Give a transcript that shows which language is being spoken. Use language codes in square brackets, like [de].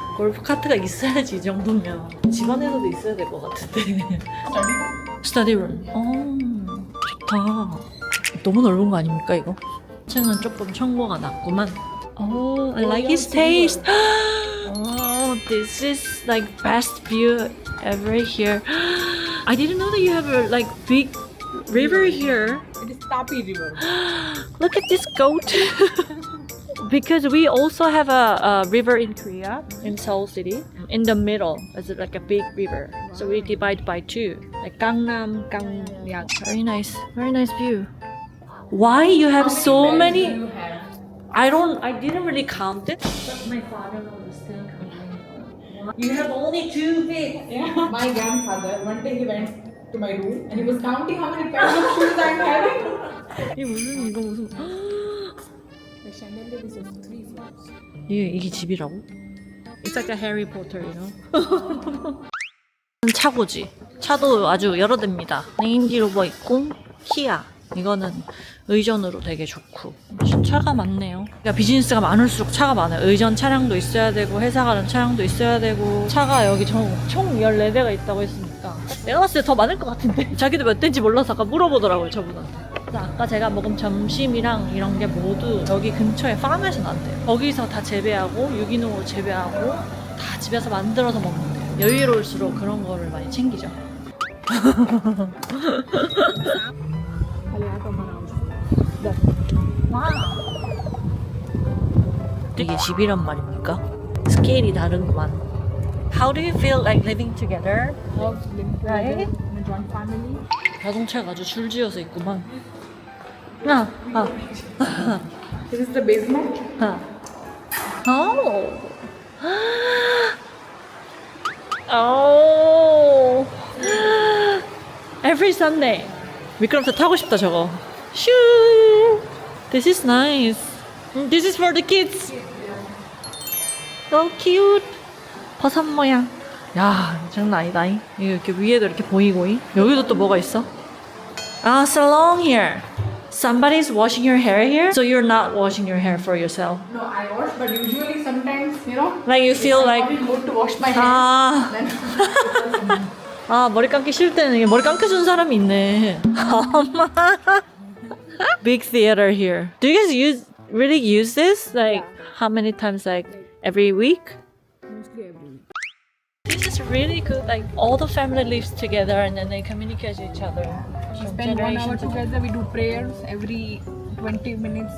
[ko] 골프 카트가 있어야지 이 정도면. 집안에서도 있어야 될 것 같은데. 스터디 룸. 좋다. 너무 넓은 거 아닙니까 이거? 층은 조금 청고가 낮구만. [en] Oh, I like his taste. Oh, this is like best view ever here. I didn't know that you have a like big river here. It is Tapi River. Look at this goat. because we also have a river in Korea, in Seoul City. In the middle, it's like a big river. So we divide by two, like Gangnam, Gangnam. Very nice view. Why you have so many? I didn't really count it. But my father was still counting. You have only 2 bits. Yeah. My grandfather, one day he went to my room and he was counting how many pairs of shoes I'm having. [ko] 이거 무슨? [en] The chandelier is of 3 floors. [ko] 이게 집이라고? [en] It's like a Harry Potter, you know? [ko] 차고지. 차도 아주 여러 대입니다. 레인지로버 있고 키아. 이거는 의전으로 되게 좋고 차가 많네요. 그러니까 비즈니스가 많을수록 차가 많아요. 의전 차량도 있어야 되고 회사 가는 차량도 있어야 되고 차가 여기 총 14대가 있다고 했으니까 내가 봤을 때 더 많을 것 같은데 자기도 몇 대인지 몰라서 아까 물어보더라고요 저분한테. 그래서 아까 제가 먹은 점심이랑 이런 게 모두 여기 근처에 팜에서 난대요. 거기서 다 재배하고 유기농으로 재배하고 다 집에서 만들어서 먹는데요. 여유로울수록 그런 거를 많이 챙기죠. 이게 집이란 말입니까? 스케일이 다르구만. [en] How do you feel like living together? Love living together Right? in a joint family. [ko] 자동차가 아주 줄지어서 있구만. [en] This is the basement. Oh. Oh. Every Sunday. [ko] 미끄럼틀 타고 싶다 저거. [en] 슈. This is nice. This is for the kids. So cute. [ko] 버섯 모양. 야, 장난 아니다. 이거 이렇게 위에도 이렇게 보이고. 여기도 또 뭐가 있어? 아, [en] salon here. Somebody's washing your hair here, so you're not washing your hair for yourself. No, I wash, but usually sometimes, you know, Like you feel like I mood to wash my hair. 아, Then [ko] 아 머리 감기 싫을 때는 이게 머리 감겨준 사람이 있네. [en] 엄마. Big theater here. Do you guys really use this? Like how many times? Like every week? mostly every week. This is really good. Like all the family lives together and then they communicate with each other. We From spend 1 hour generation to together. We do prayers every 20 minutes.